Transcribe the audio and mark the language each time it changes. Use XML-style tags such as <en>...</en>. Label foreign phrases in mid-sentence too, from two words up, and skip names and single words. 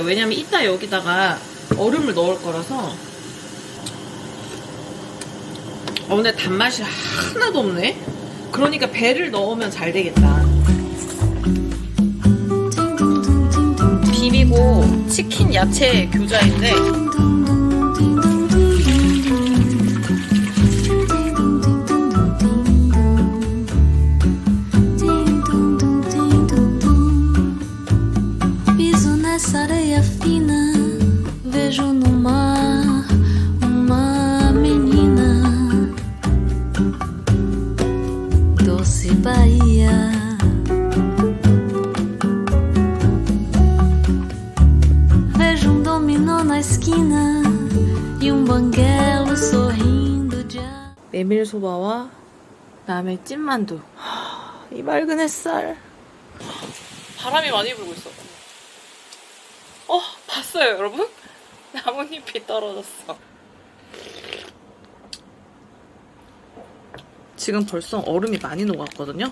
<ko>왜냐면 이따 여기다가 얼음을 넣을 거라서. 근데 단맛이 하나도 없네? 그러니까 배를 넣으면 잘 되겠다. 비비고 치킨 야채 교자인데</ko> <pt>Piso nessa areia fina, vejo no mar uma menina, doce Bahia. Vejo dominó na esquina e banguelo sorrindo de</pt> <ko>메밀소바와 그다음에 찐만두. 이 맑은 햇살. 바람이 많이 불고 있어. 봤어요 여러분? 나뭇잎이 떨어졌어. 지금 벌써 얼음이 많이 녹았거든요.</ko>